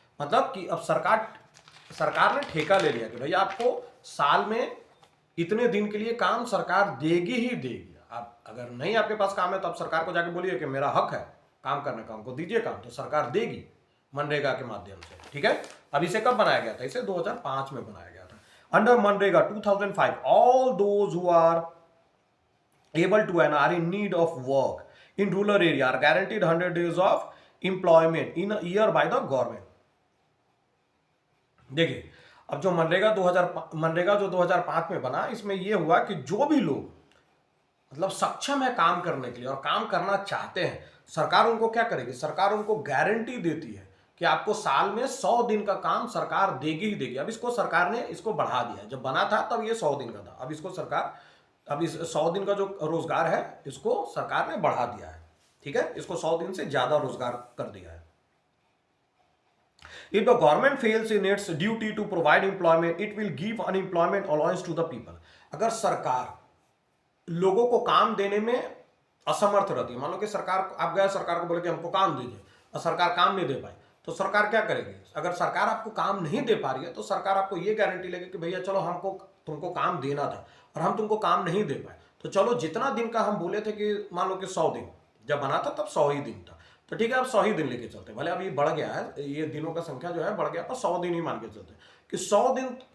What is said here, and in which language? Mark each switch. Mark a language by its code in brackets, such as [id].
[hi] मतलब कि अब सरकार ने ठेका ले लिया कि भैया आपको साल में इतने दिन के लिए काम सरकार देगी ही देगी। आप अगर नहीं आपके पास काम है तो आप सरकार को जाके बोलिए कि मेरा हक है काम करने का, हमको दीजिए काम, तो सरकार देगी मनरेगा के माध्यम से, ठीक है। अब इसे कब बनाया गया था, इसे 2005 में बनाया गया था। [en] Under MNREGA 2005 all those who are able to and are in need of work in rural area are guaranteed 100 days of employment in a year by the government। [hi] देखिए अब जो मनरेगा जो 2005 में बना, इसमें यह हुआ कि जो भी लोग मतलब सक्षम है काम करने के लिए और काम करना चाहते हैं, सरकार उनको क्या करेगी, सरकार उनको गारंटी देती है कि आपको साल में 100 दिन का काम सरकार देगी ही देगी। अब इसको सरकार ने इसको बढ़ा दिया, जब बना था तब ये 100 दिन का था, अब इसको सरकार, अब इस 100 दिन का जो रोजगार है इसको सरकार ने बढ़ा दिया है, ठीक है, इसको 100 दिन से ज्यादा रोजगार कर दिया है। [en] If the government fails in its duty to provide employment, it will give unemployment allowance to the people। [hi] अगर सरकार लोगों को काम देने में असमर्थ रहती है, मान लो कि सरकार, आप गए सरकार को बोले कि हमको काम दीजिए और सरकार काम नहीं दे पाई, तो सरकार क्या करेगी, अगर सरकार आपको काम नहीं दे पा रही है तो सरकार आपको ये गारंटी लेगी कि भैया चलो हमको तुमको काम देना था और हम तुमको काम नहीं दे पाए, तो चलो जितना दिन का हम बोले थे कि मान लो कि 100 दिन जब बना था तब 100 ही दिन था, तो ठीक है अब 100 ही दिन लेके चलते, भले अब ये बढ़ गया है, ये दिनों का संख्या जो है बढ़ गया, पर 100 दिन ही मान के चलते कि 100 दिन